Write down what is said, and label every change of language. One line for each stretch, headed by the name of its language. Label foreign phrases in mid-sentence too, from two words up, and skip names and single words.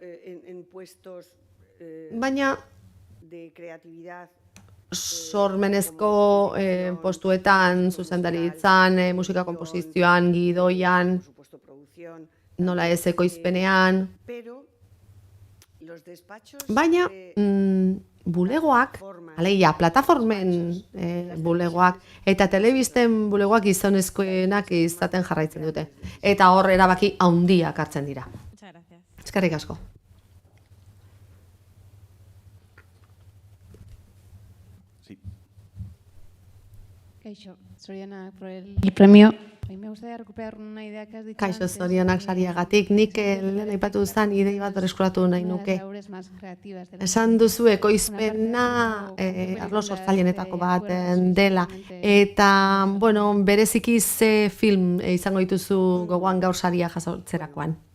Basque: baina sormenezko postuetan, zuzendaritzan, musika konposizioan, gidoian, nola ez ekoizpenean, baina bulegoak, alegia, plataformen bulegoak eta telebisten bulegoak gizonezkoenak izaten jarraitzen dute. Eta hor erabaki handiak hartzen dira. Eskerrik asko. Kaixo, zorionak
Spanish: por el premio. Me gustaría recuperar una idea que has dicho.
Basque: Kaixo, zorionak sariagatik, nik lehen aipatu zen idei bat berreskuratu nahi nuke. Esan duzu ekoizpena arlo sortzailenetako bat dela. Eta, bueno, bereziki ze film izango dituzu gogoan gaur saria jasotzerakoan?